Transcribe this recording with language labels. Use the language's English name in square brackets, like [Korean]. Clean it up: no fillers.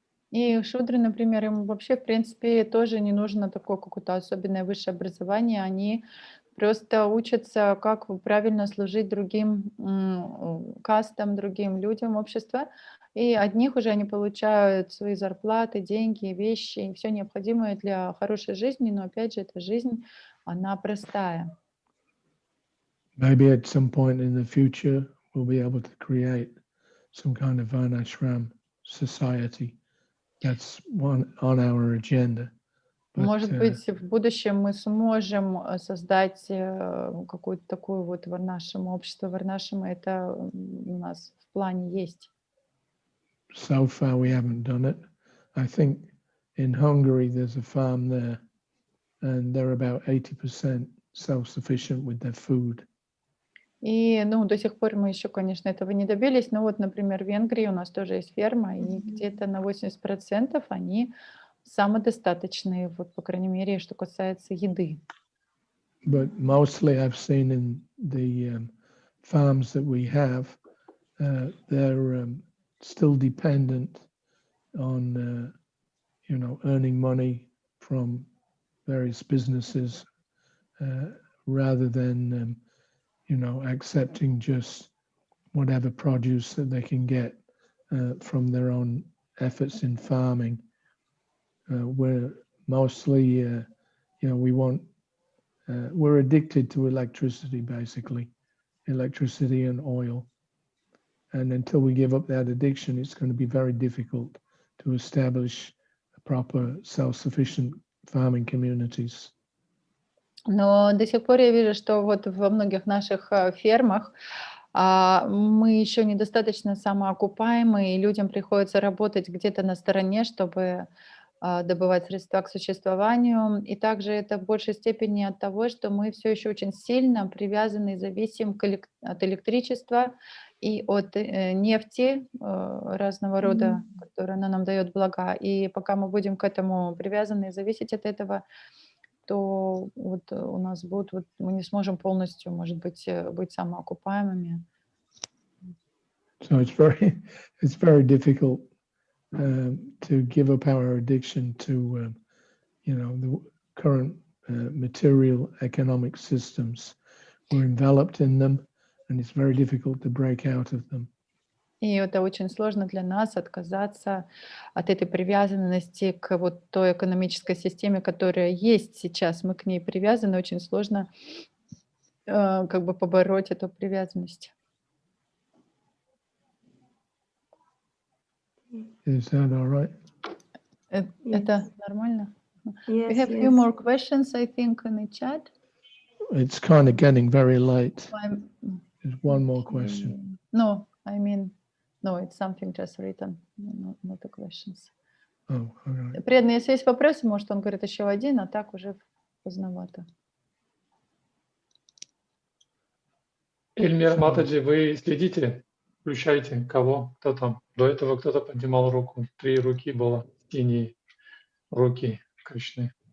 [Russian] И шудры, например, им вообще, в принципе, тоже не нужно такое какое-то особенное высшее образование. Они просто учатся, как правильно служить другим кастам, другим людям общества. И от них уже они получают свои зарплаты, деньги, вещи, все необходимое для хорошей жизни. Но опять же, эта жизнь, она простая. [English] Maybe at some point in the future, we'll be able to create some kind of varnashram society. That's one on our agenda. [Russian] Может быть, в будущем мы сможем создать какое-то такое вот варнашрама, общество варнашрама. Это у нас в плане есть. [English] So far, we haven't done it. I think in Hungary, there's a farm there, and they're about 80% self-sufficient with their food. [Russian] И, до сих пор мы еще, конечно, этого не добились. Но вот, например, в Венгрии у нас тоже есть ферма, и где-то на 80% они самодостаточные, вот, по крайней мере, что касается еды. [English] But mostly I've seen in the farms that we have, they're still dependent on, earning money from various businesses rather than, accepting just whatever produce that they can get from their own efforts in farming. We're mostly, we're addicted to electricity, basically, electricity and oil. And until we give up that addiction, it's going to be very difficult to establish a proper self-sufficient farming communities. [Russian] Но до сих пор я вижу, что вот во многих наших фермах мы еще недостаточно самоокупаемы, и людям приходится работать где-то на стороне, чтобы добывать средства к существованию. И также это в большей степени от того, что мы все еще очень сильно привязаны и зависим от электричества и от нефти разного рода, которая она нам дает блага. И пока мы будем к этому привязаны и зависеть от этого, то вот у нас будут, мы не сможем полностью, может быть самоокупаемыми. [English] So it's very difficult to give up our addiction to, the current material economic systems. We're enveloped in them, and it's very difficult to break out of them. [Russian] И это очень сложно для нас отказаться от этой привязанности к вот той экономической системе, которая есть сейчас. Мы к ней привязаны, очень сложно как бы побороть эту привязанность. [English] Is that all right? [Russian] Это нормально? [English] Yes, We have yes. few more questions, I think, in the chat. It's kind of getting very late. There's one more question. No, I mean, no, it's something just written, not the questions. Oh, all right. [Russian] Преданный, если есть вопросы, может, он говорит еще один, а так уже поздновато. Ильмир Матаджи, вы следите, включайте, кого, кто там. До этого кто-то поднимал руку. 3 руки было, синие руки Кришны.